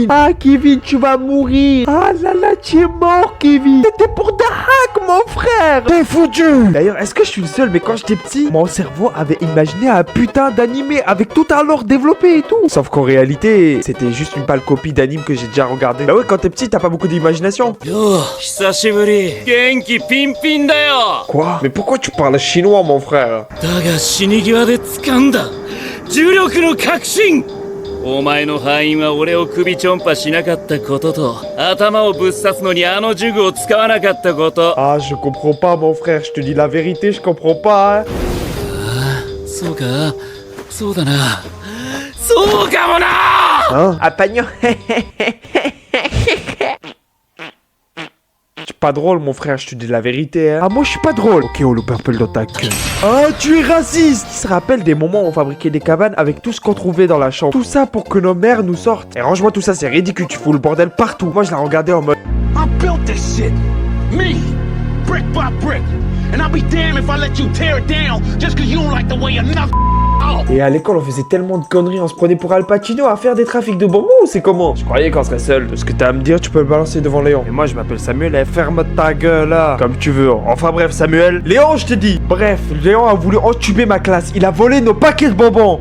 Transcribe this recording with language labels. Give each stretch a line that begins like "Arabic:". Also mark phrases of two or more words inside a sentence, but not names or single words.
French: Ah, Kevin, tu vas mourir. Ah là là, tu es mort, Kevin. C'était pour The Hack, mon frère. T'es foutu. D'ailleurs, est-ce que je suis le seul? Mais quand j'étais petit, mon cerveau avait imaginé un putain d'animé avec tout un lore développé et tout. Sauf qu'en réalité, c'était juste une pâle copie d'anime que j'ai déjà regardé. Bah ouais, quand t'es petit, t'as pas beaucoup d'imagination.
Japanese: Yo, 久しぶり。元気ピンピンだよ。
French: Quoi? Mais pourquoi tu parles chinois, mon frère?
Japanese: だが死に際で掴んだ重力の確信。お前の敗因は俺を首ちょんぱしなかったことと頭をぶっ刺すのにあの呪具を使わなかったこと。
French: Ah, je comprends pas, mon frère. Je te dis la vérité, je comprends pas, hein.
Japanese: そうか、そうだな。そうかもな。
French: Hein? Ah pagnon. Tu es pas drôle, mon frère, je te dis la vérité, hein. Ah, moi, je suis pas drôle. Ok, oh, le purple dans ta gueule. Ah, tu es raciste. Qui se rappelle des moments où on fabriquait des cabanes avec tout ce qu'on trouvait dans la chambre? Tout ça pour que nos mères nous sortent. Et range-moi tout ça, c'est ridicule, tu fous le bordel partout. Moi, je la regardais en mode...
English: I built this shit. Me. Brick by brick. And I'll be damned if I let you tear it down just cause you don't like the way another
French: Et à l'école, on faisait tellement de conneries, on se prenait pour Al Pacino à faire des trafics de bonbons ou c'est comment? Je croyais qu'on serait seul. Ce que t'as à me dire, tu peux le balancer devant Léon. Et moi, je m'appelle Samuel, et ferme ta gueule là. Comme tu veux. Enfin bref, Samuel. Léon, je te dis. Bref, Léon a voulu entuber ma classe. Il a volé nos paquets de bonbons.